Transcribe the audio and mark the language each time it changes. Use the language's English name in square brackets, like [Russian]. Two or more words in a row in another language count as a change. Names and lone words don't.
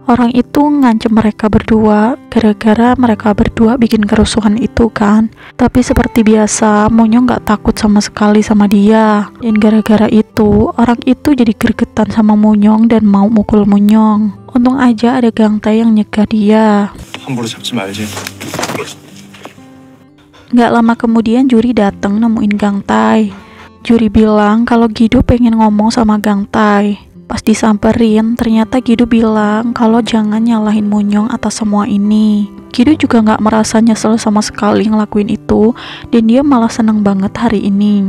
[Indonesian] Orang itu ngancem mereka berdua gara-gara mereka berdua bikin kerusuhan itu kan. Tapi seperti biasa, Munyong gak takut sama sekali sama dia. Dan gara-gara itu, orang itu jadi gregetan sama Munyong dan mau mukul Munyong. Untung aja ada Gang Tae yang nyegah dia. [Korean] 함부로 잡지 말지. [Indonesian] Gak lama kemudian Juri datang nemuin Gang Tae. Juri bilang kalau Gido pengen ngomong sama Gang Tae. Pas disamperin, ternyata Gido bilang kalau jangan nyalahin Munyong atas semua ini. Gido juga gak merasa nyesel sama sekali ngelakuin itu, dan dia malah seneng banget hari ini.